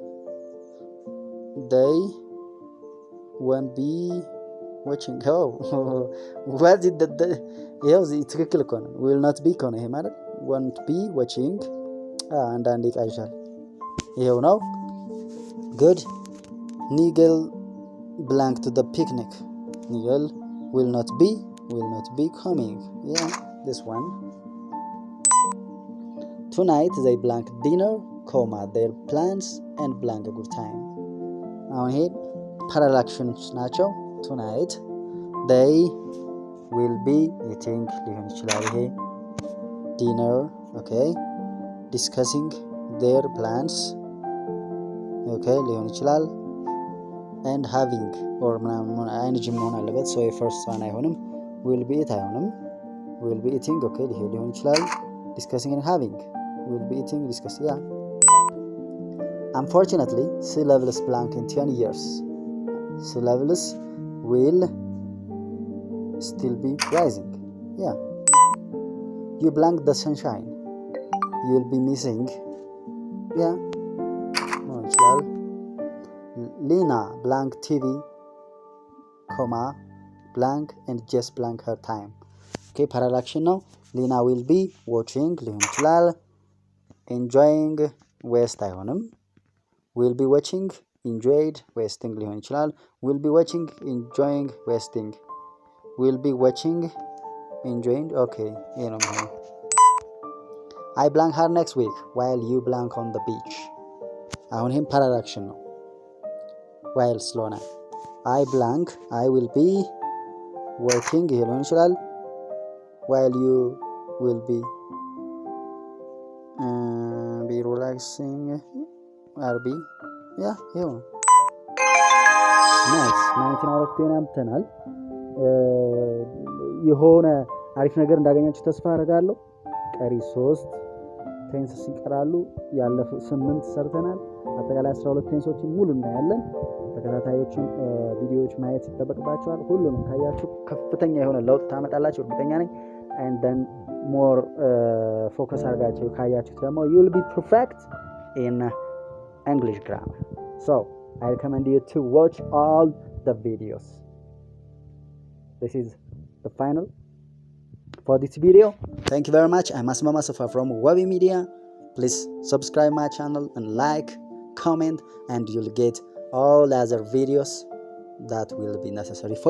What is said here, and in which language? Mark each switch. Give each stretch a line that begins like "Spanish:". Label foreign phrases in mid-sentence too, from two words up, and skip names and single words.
English: they won't be watching. what did the
Amharic: ይኸው እዚህ ትክክል እኮ ነው።
English: will not be
Amharic: ከሆነ ይሄ ማለት
English: won't be watching
Amharic: አንዳንዴ ይቃዣል። ይኸው ነው። good.
English: Nigel blank to the picnic. Nigel will not be coming. yeah, this one. tonight they blank dinner, their plans and blank a good time.
Amharic: አሁን ይሄ
English: parallel actions ናቸው። tonight they will be eating
Amharic: ሊሆን ይችላል። ይሄ
English: dinner okay, discussing their plans okay
Amharic: ሊሆን ይችላል።
English: and having or
Amharic: ምናምን አይንጂ መሆን አለበት።
English: so first one አይሆንም። will be it አይሆንም። will be eating okay
Amharic: ይሄ ሊሆን ይችላል።
English: discussing and having will be eating discussing. yeah, unfortunately sea levels blank in 10 years. sea levels will still be rising. yeah, you blank the sunshine, you will be missing. yeah,
Amharic: ሊሆን ይችላል።
English: Lena blank TV, blank and just blank her time. okay, parallel action ነው። Lena will be watching
Amharic: ሊሆን ይችላል።
English: enjoying waste አይሆንም። will be watching enjoyed wasting
Amharic: ሊሆን ይችላል።
English: will be watching enjoying wasting will be watching enjoying okay
Amharic: ይሄ ነው የሚሆነው።
English: I blank her next week while you blank on the beach.
Amharic: አሁን ይሄም
English: parallel action ነው። while ስለሆነ I blank I will be working
Amharic: ይሄ ሊሆን ይችላል።
English: while you will be relaxing RB yeah
Amharic: ይሄው ነው።
English: nice 19 out of 10
Amharic: አምጥተናል። የሆነ አሪፍ ነገር እንዳገኛችሁ ተስፋ አደርጋለሁ። ቀሪ 3 ቴንስስ ይቀራሉ። ያለፈ 8 ሰርተናል። አጠቃላይ 12 ቴንሶችን ሙሉ እናያለን። ተከታታዮችን ቪዲዮዎች ማየት ይጠበቅባቸዋል። ሁሉንም ካያችሁ ከፍተኛ የሆነ ለውጥ ታመጣላችሁ እርግጠኛ ነኝ።
English: and then more focus
Amharic: አድርጋችሁ ካያችሁ ደግሞ
English: you will be perfect in English grammar. so I recommend you to watch all the videos. This is the final for this video. Thank you very much. I'm Assefa from wabi-media. Please subscribe my channel and like, comment, and you'll get all other videos that will be necessary for you.